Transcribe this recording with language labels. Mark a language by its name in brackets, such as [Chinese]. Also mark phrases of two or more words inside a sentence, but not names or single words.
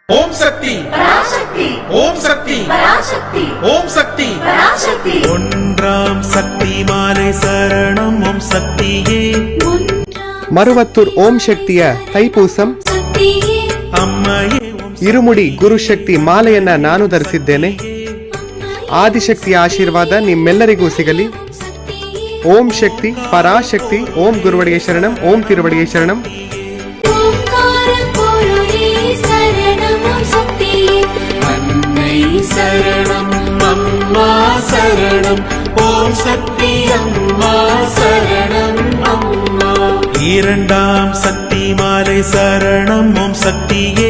[Tamil] ஓம் சக்தி பராசக்தி, ஓம் சக்தி பராசக்தி, ஓம் சக்தி பராசக்தி. ஒன்றாம் சக்தி மாலை சரணம் ஓம் சக்தியே. மருவத்தூர் ஓம் [Kannada] ಶಕ್ತಿಯ ತೈಪೂಸಂ ಅಮ್ಮಯೇ ಇರುಮುಡಿ ಗುರುಶಕ್ತಿ ಮಾಲೆಯನ್ನ ನಾನು ಧರಿಸಿದ್ದೇನೆ. ಆದಿಶಕ್ತಿಯ ಆಶೀರ್ವಾದ ನಿಮ್ಮೆಲ್ಲರಿಗೂ ಸಿಗಲಿ. ಓಂ ಶಕ್ತಿ ಪರಾಶಕ್ತಿ. ಓಂ ಗುರುವಡಿಗೆ ಶರಣಂ. ಓಂ ತಿರುವಡಿಗೆ ಶರಣಂ. [Tamil] சரணம் அம்மா சரணம் ஓம் சக்தி அம்மா சரணம் அம்மா. இரண்டாம் சக்தி மாலை சரணம் ஓம் சக்தியே.